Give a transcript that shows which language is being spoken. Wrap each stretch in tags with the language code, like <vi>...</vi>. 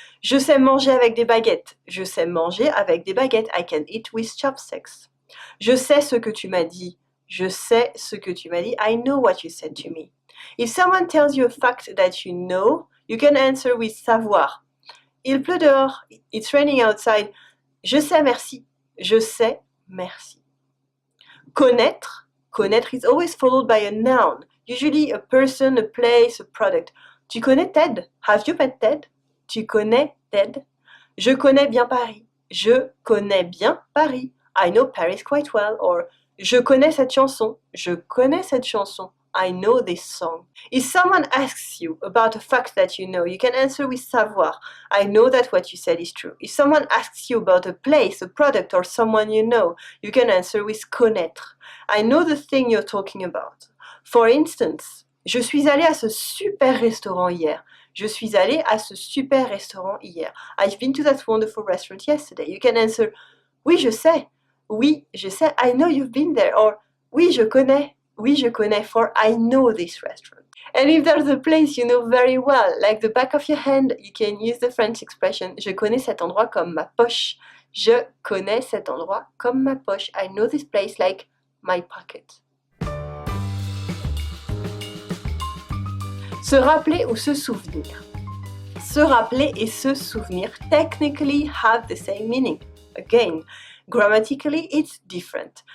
<fr>Je sais manger avec des baguettes. Je sais manger avec des baguettes.</fr> <en>I can eat with chopsticks.</en> <fr>Je sais ce que tu m'as dit. Je sais ce que tu m'as dit.</fr> <en>I know what you said to me. If someone tells you a fact that you know, you can answer with savoir.</en> <fr>Il pleut dehors.</fr> <en>It's raining outside.</en> <fr>Je sais merci. Je sais merci. Connaître.</fr> <en>Connaître is always followed by a noun, usually a person, a place, a product.</en> <fr>Tu connais Ted?</fr> <en>Have you met Ted?</en> <fr>Tu connais Ted? Je connais bien Paris. Je connais bien Paris.</fr> <en>I know Paris quite well.</en> <fr>Or je connais cette chanson. Je connais cette chanson.</fr> <en>I know this song. If someone asks you about a fact that you know, you can answer with savoir. I know that what you said is true. If someone asks you about a place, a product, or someone you know, you can answer with connaître. I know the thing you're talking about. For instance,</en> <fr>je suis allée à ce super restaurant hier. Je suis allée à ce super restaurant hier.</fr> <en>I've been to that wonderful restaurant yesterday. You can answer,</en> <fr>oui, je sais. Oui, je sais.</fr> <en>I know you've been there. Or,</en> <fr>oui, je connais. Oui, je connais,</fr> <en>for I know this restaurant. And if there's a place you know very well, like the back of your hand, you can use the French expression,</en> <fr>je connais cet endroit comme ma poche. Je connais cet endroit comme ma poche.</fr> <en>I know this place like my pocket.</en> <fr>Se rappeler ou se souvenir.</fr> <en>Se rappeler et se souvenir technically have the same meaning. Again, grammatically, it's different.</en>